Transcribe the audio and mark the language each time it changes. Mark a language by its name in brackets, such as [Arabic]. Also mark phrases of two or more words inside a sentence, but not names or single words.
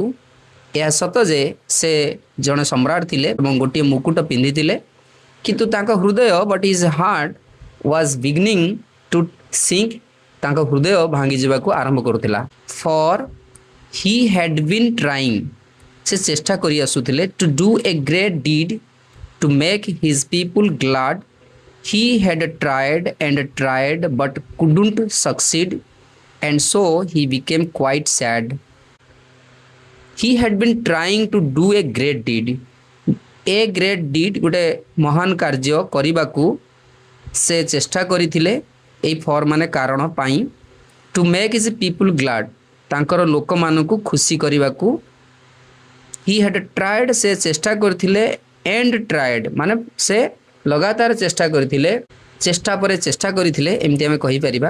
[Odia] ଏହା ସତ ଯେ ସେ ଜଣେ ସମ୍ରାଟ ଥିଲେ ଏବଂ ଗୋଟିଏ ମୁକୁଟ ପିନ୍ଧିଥିଲେ, କିନ୍ତୁ ତାଙ୍କ ହୃଦୟ, [English] but his heart was beginning to sink, [Odia] ତାଙ୍କ ହୃଦୟ ଭାଙ୍ଗିଯିବାକୁ ଆରମ୍ଭ କରୁଥିଲା। [English] for he had been trying, [Odia] ସେ ଚେଷ୍ଟା କରି ଆସୁଥିଲେ। [English] to do a great deed to make his people glad. he had tried but couldn't succeed, and so he became quite sad. He had been trying to do a great deed. A great deed, [Odia] ଗୋଟେ ମହାନ କାର୍ଯ୍ୟ କରିବାକୁ ସେ ଚେଷ୍ଟା କରିଥିଲେ। ଏଇ ଫର୍ ମାନେ କାରଣ ପାଇଁ। [English] to make his people glad, [Odia] ତାଙ୍କର ଲୋକମାନଙ୍କୁ ଖୁସି କରିବାକୁ। [English] he had tried, [Odia] ସେ ଚେଷ୍ଟା କରିଥିଲେ। [English] and tried [Odia] ମାନେ ସେ ଲଗାତାର ଚେଷ୍ଟା କରିଥିଲେ, ଚେଷ୍ଟା ପରେ ଚେଷ୍ଟା କରିଥିଲେ, ଏମିତି ଆମେ କହିପାରିବା।